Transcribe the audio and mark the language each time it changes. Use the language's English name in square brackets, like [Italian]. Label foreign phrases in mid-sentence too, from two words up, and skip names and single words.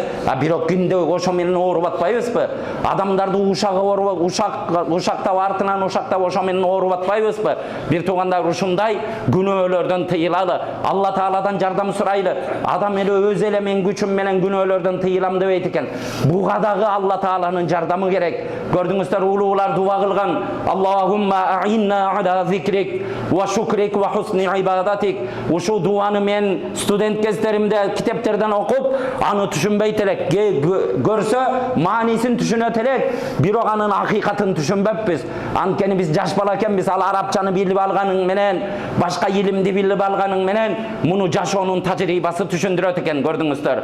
[Kyrgyz] Бирок күндө ошо менен ооруп атпайбызбы? Адамдарды ушактап артынан ушактап ошо менен ооруп атпайбызбы? Бир туугандар, ушундай күнөөлөрдөн тыйылалы. Алла Тааладан жардам сурайлы. Адам эле өз эле мен күчүм менен күнөөлөрдөн тыйылам дебейт экен. Буга дагы Алла Тааланын жардамы керек. Көрдүңүздөр, улуулар дуа кылган. [Arabic] اللهم أعنا على ذكرك وشكرك وحسن عبادتك. [Kyrgyz] Ушу дуаны мен студент кездеримде китептерден окуп, аны түшүнбөйт элек. Көрсө, маанисин түшүнөт элек, бирок анын акыйкатын түшүнбөппүз. Анткени биз жаш бала экенбиз, ал арабчаны билип алганың менен, башка илимди билип алганың менен, муну жашоонун тажрыйбасы түшүндүрөт экен, көрдүңүздөр.